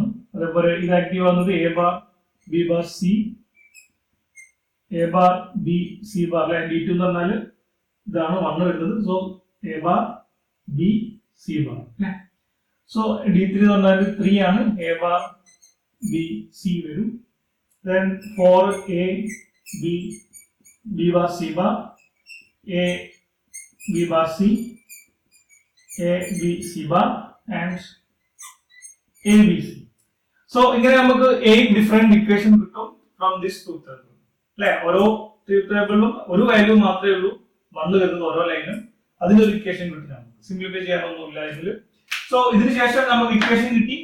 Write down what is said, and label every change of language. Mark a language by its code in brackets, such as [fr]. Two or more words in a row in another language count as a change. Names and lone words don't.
[ml] അതേപോലെ ഇത് ആക്റ്റീവ് ആവുന്നത് [en] A bar B bar C, A bar B C bar [ml] അല്ലെ. D2 എന്ന് പറഞ്ഞാൽ ഇതാണ് 1 വരുന്നത്. സോ [en] A bar B C bar [ml] അല്ലെ. സോ D3 എന്ന് പറഞ്ഞാൽ 3 ആണ്. [en] A bar B C [ml] വരും. [en] Then 4 A B bar C bar, A B bar C, A B C bar and A B C. So [ml] ഇങ്ങനെ നമുക്ക് [en] 8 different equation കിട്ടും from this truth table അല്ലെ. [ml] ഓരോ [en] truth tableലും [ml] ഒരു വാല്യൂ മാത്രമേ ഉള്ളൂ വന്നു വരുന്നത് ഓരോ ലൈനും. അതിനൊരു ഇക്വേഷൻ കിട്ടി. നമുക്ക് സിംപ്ലിഫൈ ചെയ്യാനൊന്നുമില്ല ഇതിൽ. സോ ഇതിന് ശേഷം നമുക്ക് ഇക്വേഷൻ കിട്ടി.